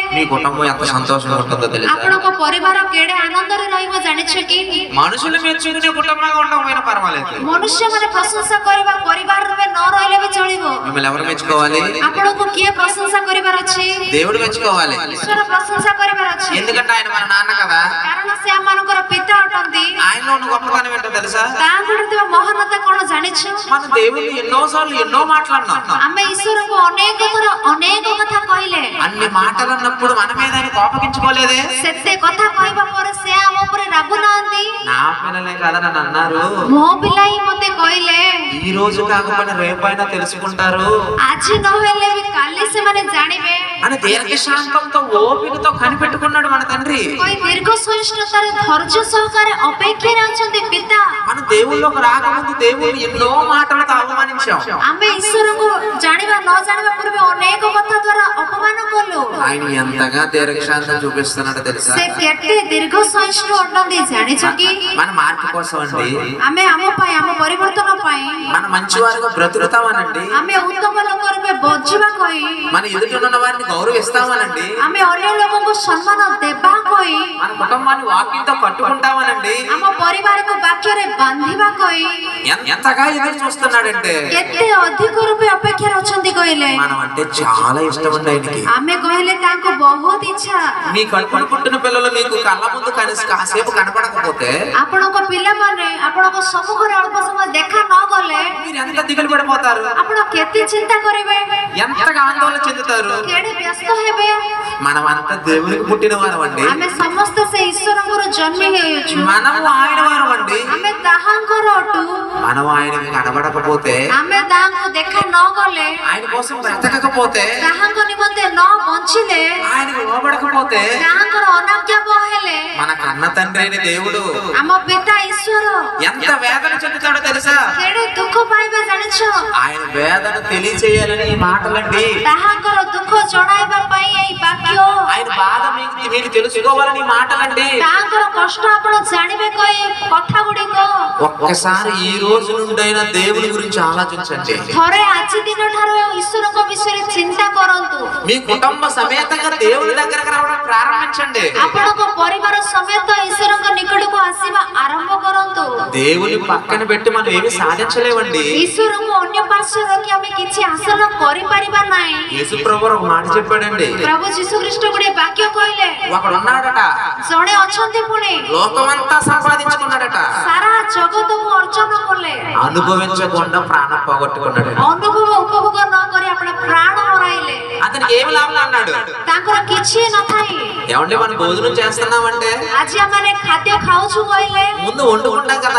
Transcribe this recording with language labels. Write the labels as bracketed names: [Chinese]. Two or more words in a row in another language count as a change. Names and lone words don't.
[Telugu] మీ కుటుంబం ఎంత సంతోషంగా ఉంటుందో తెలుసా [Odia] ଆପଣଙ୍କ ପରିବାର କେଡ଼େ ଆନନ୍ଦରେ ରହିବ ଜାଣିଛ କି? [Telugu] మనుషులు మెచ్చుకునే కుటుంబంగా ఉండకపోయినా పర్వాలేదు [Odia] ମନୁଷ୍ୟମାନେ ପ୍ରଶଂସା କରିବା ପରିବାର ରୂପେ ନ ରହିଲେ ବି ଚଳିବ। [Telugu] మిమ్మల్ని ఎవరు మెచ్చుకోవాలి [Odia] ଆପଣଙ୍କୁ କିଏ ପ୍ରଶଂସା କରିବାର ଅଛି? [Telugu] దేవుడు మెచ్చుకోవాలి [Odia] ଈଶ୍ୱର ପ୍ରଶଂସା କରିବାର ଅଛି, [Telugu] ఎందుకంటే ఆయన మన నాన్న కదా [Odia] କାରଣ ସେ ଆମମାନଙ୍କର ପିତା ଅଟନ୍ତି। [Telugu] ఆయనలో ఉన్న గొప్పతనం ఏంటో తెలుసా [Odia] ତାଙ୍କର ଥିବା ମହାନତା କଣ ଜାଣିଛ? [Telugu] మన దేవుడిని ఎన్నోసార్లు ఎన్నో మాట్లాడినాం [Odia] ଆମେ ଈଶ୍ୱରଙ୍କୁ ଅନେକ ଥର ଅନେକ କଥା କହିଲେ, [Telugu] అన్ని మాటలు అన్నప్పుడు మన మీద ఆయన కోపగించుకోలేదే [Odia] ସେତେ କଥା କହିବା ପରେ ସେ ଆମ ଉପରେ ରାଗୁନାହାନ୍ତି। [Telugu] నా పిల్లలే కదా నన్ను అన్నారు [Odia] ମୋ ପିଲା ହିଁ ମତେ କହିଲେ, [Telugu] ఈ రోజు కాకపోయినా రేపైనా తెలుసుకుంటారు [Odia] ଆଜି ନହେଲେ ବି କାଲି ସେମାନେ ଜାଣିବେ। [Telugu] అని దీర్ఘశాంతంతో ఓపికతో కనిపెట్టుకున్నాడు మన తండ్రి [Odia] କହି ଦୀର୍ଘ ସହିଷ୍ଣୁତାରେ ଧୈର୍ଯ୍ୟ ସହକାରେ ଅପେକ୍ଷାରେ ଅଛନ୍ତି ପିତା। [Telugu] మన దేవుళ్ళలోకి రాకముందు దేవుడిని ఎన్నో మాటలతో అవమానించాం [Odia] ଆମେ ଈଶ୍ୱରଙ୍କୁ ଜାଣିବା ନ ଜାଣିବା ପୂର୍ବେ ଅନେକ କଥା ଦ୍ୱାରା ଅପମାନ କଲୁ। [Telugu] ఆయన ఎంతగా దీర్ఘశాంతం చూపిస్తున్నాడో తెలుసా [Odia] ସେ କେତେ ଦୀର୍ଘ ସହିଷ୍ଣୁ ଅଟନ୍ତି ଜାଣିଛ କି? [Telugu] మన మార్పు కోసం అండి [Odia] ଆମେ ଆମ ପାଇଁ, ଆମ ପରିବର୍ତ୍ତନ ପାଇଁ, [Telugu] మన మంచివారిగా బ్రతుకుతామనండి [Odia] ଆମେ ଉତ୍ତମ ଲୋକ ରୂପେ ବଞ୍ଚିବା କହି, [Telugu] మన ఎదుటిన్న వారిని గౌరవిస్తామనండి [Odia] ଆମେ ଅନ୍ୟ ଲୋକଙ୍କୁ ସମ୍ମାନ ଦେବା କହି, [Telugu] మన కుటుంబాన్ని వాక్యంతో కట్టుకుంటామనండి [Odia] ଆମ ପରିବାରକୁ ବାକ୍ୟରେ ବାନ୍ଧିବା କହି [Telugu] ఎంతగా ఎదురు చూస్తున్నాడంటే [Odia] କେତେ ଅଧିକ ରୂପେ ଅପେକ୍ଷାରେ ଅଛନ୍ତି କହିଲେ? [Telugu] మనం అంటే చాలా ఇష్టం అండి ఆయనకి [Odia] ଆମେ କହିଲେ ତାଙ୍କୁ ବହୁତ ଇଚ୍ଛା। [Telugu] మీ కడుపున పుట్టిన పిల్లలు మీకు కళ్ళ ముందు కనీసం కాసేపు కనపడకపోతే [Odia] ଆପଣଙ୍କ ପିଲାମାନେ ଆପଣଙ୍କ ସମ୍ମୁଖରେ ଅଳ୍ପ ସମୟ ଦେଖା ନ ଗଲେ [Telugu] మీరు ఎంత దిగులు పడిపోతారు [Odia] ଆପଣ କେତେ ଚିନ୍ତା କରିବେ, [Telugu] ఎంతగా ఆందోళన చెందుతారు [Odia] କେଡ଼େ ବ୍ୟସ୍ତ ହେବେ। [Telugu] మనం అంతా దేవునికి పుట్టిన వారం అండి [Odia] ଆମେ ସମସ୍ତେ ସେ ଈଶ୍ୱରଙ୍କର ଜନ୍ମ ହେଉଛୁ, [Telugu] మనము ఆయన వారం అండి [Odia] ଆମେ ତାହାଙ୍କର ଅଟୁ। [Telugu] మనం ఆయనకి కనబడకపోతే [Odia] ଆମେ ତାହାଙ୍କୁ ଦେଖା ନ ଗଲେ, [Telugu] ఆయన కోసం బ్రతకకపోతే [Odia] ତାହାଙ୍କ ନିମନ୍ତେ ନ ବଞ୍ଚିଲେ, [Telugu] ఆయనకు లోబడకపోతే [Odia] ତାହାଙ୍କର ଅନାଜ୍ଞାବହ ହେଲେ [Telugu] మనకు కన్న తండ్రి అయిన దేవుడు [Odia] ଆମ ପିତା ଈଶ୍ୱର [Telugu] ఎంత వేదన చెందుతాడో తెలుసా? [Odia] କେଡ଼େ ଦୁଃଖ ପାଇବା ଜାଣିଛ? [Telugu] ఆయన వేదన తెలియచేయాలని ఈ మాటలండి. [Odia] ତାହାଙ୍କର ଦୁଃଖ ଜଣାଇବା ପାଇଁ ଏଇ ବାକ୍ୟ, [Telugu] ఆయన బాధ మీరు తెలుసుకోవాలని ఈ మాటలండి. [Odia] ତାହାଙ୍କର କଷ୍ଟ ଆପଣ ଜାଣିବେ କହି କଥା ଗୁଡ଼ିକ [Telugu] ఒక్కసారి ఈ రోజు నుండైనా దేవుని గురించి ఆలోచించండి. [Odia] ଥରେ ଆଜି ଦିନ ଠାରୁ ଈଶ୍ୱରଙ୍କ ବିଷୟରେ ଚିନ୍ତା କରନ୍ତୁ. [Telugu] మీ కుటుంబ సమేతంగా దేవుని దగ్గరకు రావడం ప్రారంభించండి. [Odia] ଆପଣଙ୍କ ପରିବାର ସମେତ ଈଶ୍ୱରଙ୍କ ନିକଟକୁ ଆସିବା ଆରମ୍ଭ କରନ୍ତୁ. [Telugu] దేవుని పక్కన పెట్టి మనం ఏమి సాధించలేమండి. [Odia] ଈଶ୍ୱରଙ୍କୁ ଅନ୍ୟ ପାର୍ଶ୍ୱରେ ରଖି ଆମେ କିଛି ହାସଲ କରିପାରିବା ନାହିଁ. [Telugu] యేసు ప్రభువు ఒక మాట చెప్పాడండి. [Odia] ପ୍ରଭୁ ଯୀଶୁ ଖ୍ରୀଷ୍ଟ ଗୋଟେ ବାକ୍ୟ କହିଲେ, [Telugu] ఒకడు ఉన్నాడట, [Odia] ଜଣେ ଅଛନ୍ତି ପୁଣି [Telugu] లోకమంతా సంపాదించుకున్నాడట, [Odia] ସାରା ଜଗତକୁ ଅର୍ଜନ କଲେ, [Telugu] అనుభవించకుండా ప్రాణం పోగొట్టుకున్నాడు. [Odia] ଅନୁଭବ ଉପଭୋଗ ନ କରି ଆପଣ ପ୍ରାଣ ହରାଇଲେ. [Telugu] అతనికి ఏమి లాభం అన్నాడు? [Odia] ତାଙ୍କର କିଛି ନଥାଇ [Telugu] ఏమంటే మనం భోజనం చేస్తున్నామంటే [Odia] ଆଜି ଆମେ ଖାଦ୍ୟ ଖାଉଛୁ କହିଲେ [Telugu] ముందు వండుకుంటాం కదా,